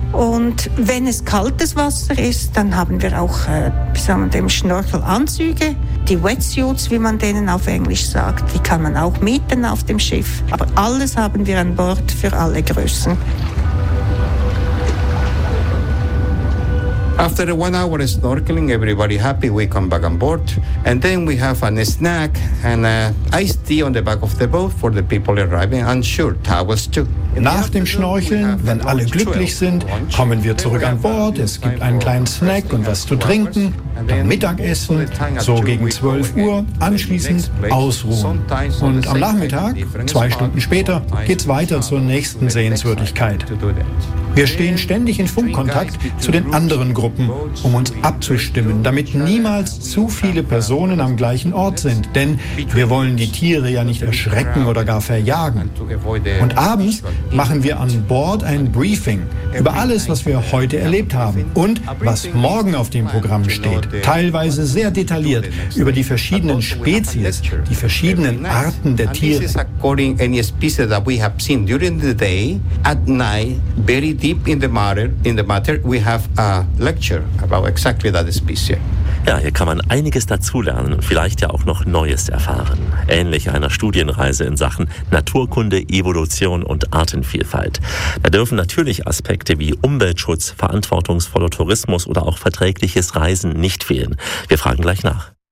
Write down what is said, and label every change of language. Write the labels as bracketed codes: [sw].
[de] Und wenn es kaltes Wasser ist, dann haben wir auch Schnorchelanzüge, die Wetsuits, wie man denen auf Englisch sagt. Die kann man auch mieten auf dem Schiff. Aber alles haben wir an Bord für alle Größen. [en] After 1 hour of snorkeling, everybody happy, we come back on board. And then we have a snack and a iced tea on the back of the boat for the people arriving, and sure, towels too. [de] Nach dem Schnorcheln, wenn alle glücklich sind, kommen wir zurück an Bord. Es gibt einen kleinen Snack und was zu trinken, dann Mittagessen, so gegen 12 Uhr, anschließend ausruhen. Und am Nachmittag, 2 Stunden später, geht's weiter zur nächsten Sehenswürdigkeit. Wir stehen ständig in Funkkontakt zu den anderen Gruppen, um uns abzustimmen, damit niemals zu viele Personen am gleichen Ort sind. Denn wir wollen die Tiere ja nicht erschrecken oder gar verjagen. Und abends machen wir an Bord ein Briefing über alles, was wir heute erlebt haben und was morgen auf dem Programm steht. Teilweise sehr detailliert über die verschiedenen Spezies, die verschiedenen Arten der Tiere. [en] This is according to any species that we have seen during the day. At night, very deep in the matter, we have a lecture about exactly that species. [de] Ja, hier kann man einiges dazulernen und vielleicht ja auch noch Neues erfahren. Ähnlich einer Studienreise in Sachen Naturkunde, Evolution und Artenvielfalt. Da dürfen natürlich Aspekte wie Umweltschutz, verantwortungsvoller Tourismus oder auch verträgliches Reisen nicht fehlen. Wir fragen gleich nach.